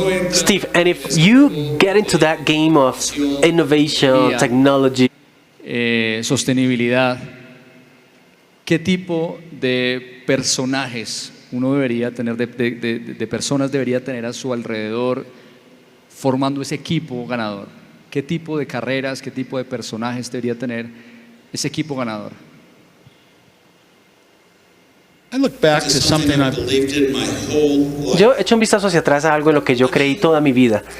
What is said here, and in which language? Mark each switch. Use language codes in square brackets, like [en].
[en] Steve, and if you get into that game of innovation, Yeah. technology, [es] sostenibilidad, ¿qué tipo de personajes uno debería tener, de personas debería tener a su alrededor formando ese equipo ganador? ¿Qué tipo de carreras, qué tipo de personajes debería tener ese equipo ganador? [en] I look back to something I believed in my whole life. [es] yo echo un vistazo hacia atrás a algo en lo que yo creí toda mi vida.